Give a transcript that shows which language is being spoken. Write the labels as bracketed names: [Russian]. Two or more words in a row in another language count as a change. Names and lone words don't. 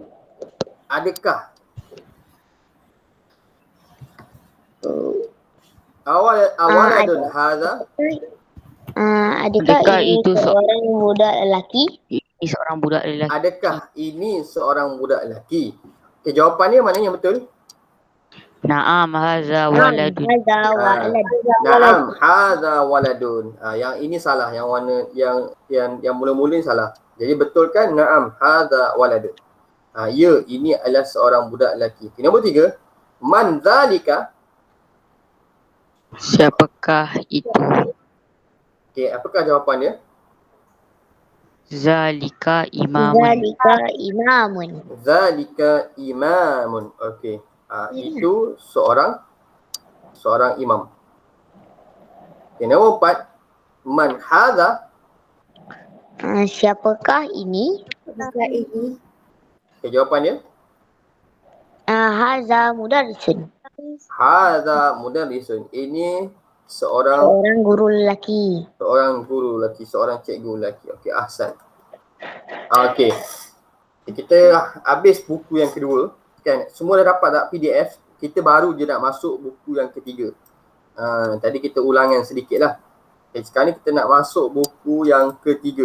[Arabic] Adakah? أولد هذا. [Malay] Adakah itu seorang budak lelaki? Ini seorang budak lelaki. Adakah ini seorang budak lelaki? Okay, jawapannya mana yang betul? [Arabic] نعم هذا ولد. نعم هذا ولد. [Malay] Yang ini salah, yang warna yang mula-mula salah. Jadi betulkan [Arabic] نعم هذا ولد. [Malay] Ya, ini adalah seorang budak lelaki. Okay, nombor 3. [Arabic] من ذلك. [Malay] Siapakah itu? Okey, apakah jawapannya? [Arabic] ذلك إمام. ذلك إمام. [Malay] Okey. Itu seorang imam. Okay, nombor 4. [Arabic] من هذا. [Malay] Siapakah ini? Apakah ini? Okay, jawapannya? [Arabic] هذا مدرس. هذا مدرس. [Malay] Ini seorang guru lelaki. Seorang cikgu lelaki. Okey, ahsan. Okey. Kita habis buku yang kedua. Kan, semua dah dapat tak PDF? Kita baru je nak masuk buku yang ketiga. Tadi kita ulangan sedikit lah. Okay, sekarang ni kita nak masuk buku yang ketiga.